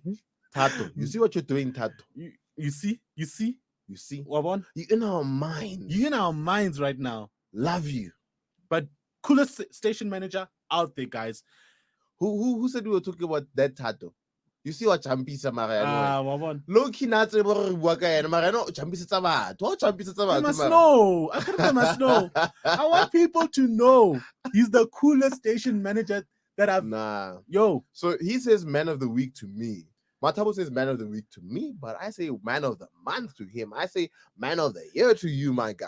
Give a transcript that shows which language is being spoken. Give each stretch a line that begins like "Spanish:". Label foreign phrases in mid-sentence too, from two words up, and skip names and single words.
English: Tato, you see what you're doing, Tato? You see? You see? Wabon? You're in our minds. You're in our minds right now. Love you. But coolest station manager out there, guys. Who said we were talking about that Tato? You see what Champisa Mariano? Wabon.
Southern Sotho: Loki natse bo re bua ka ena Mariano champisetsa batho. O champisetsa batho.
English: They must know. They must know. I want people to know he's the coolest station manager that I've. Nah. Yo. So he says man of the week to me. Matabo says man of the week to me, but I say man of the month to him. I say man of the year to you, my guy.